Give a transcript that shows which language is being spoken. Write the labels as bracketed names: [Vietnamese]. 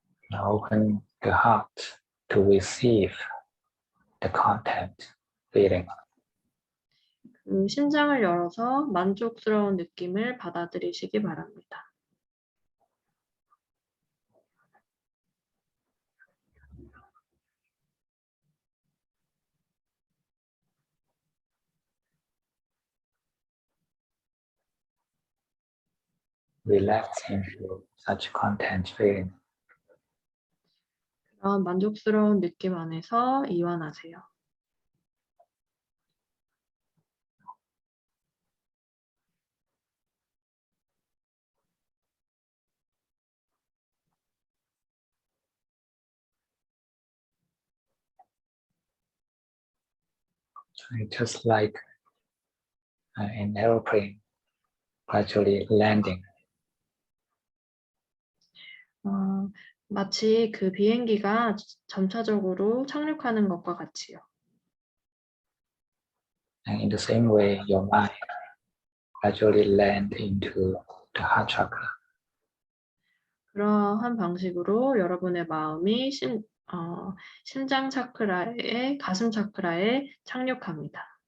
[English] Now open the heart to receive the content feeling. [Korean] 심장을 열어서 만족스러운 느낌을 받아들이시기 바랍니다. [English] Relax into such content feeling. [Korean] 그런 만족스러운 느낌 안에서 이완하세요. [English] Just like an airplane gradually landing. [Korean] 마치 그 비행기가 점차적으로 착륙하는 것과 같이요. [English] And in the same way, your mind gradually land into the heart chakra. [Korean] 그러한 방식으로 여러분의 마음이 심장 차크라에, 가슴 차크라에 착륙합니다.